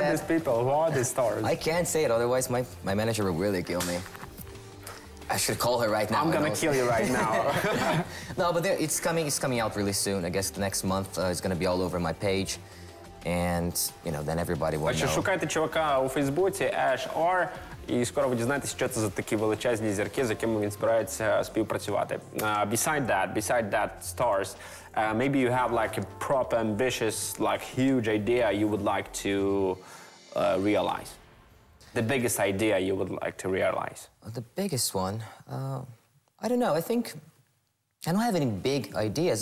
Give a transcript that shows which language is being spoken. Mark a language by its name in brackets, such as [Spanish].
[English] that, these people? Who are these stars? I can't say it, otherwise my manager will really kill me. I should call her right now. I'm gonna kill you right now. No, but it's coming out really soon. I guess the next month it's gonna be all over my page, and you know, then everybody will know. [Ukrainian] Шукайте чувака у Фейсбуці HR, і скоро ви дізнаєтесь, що це за такі величезні зірки, з якими він збирається співпрацювати. [English] Besides that, stars, maybe you have like a proper ambitious, like huge idea you would like to realize. The biggest idea you would like to realize? The biggest one? I don't know. I think I don't have any big ideas.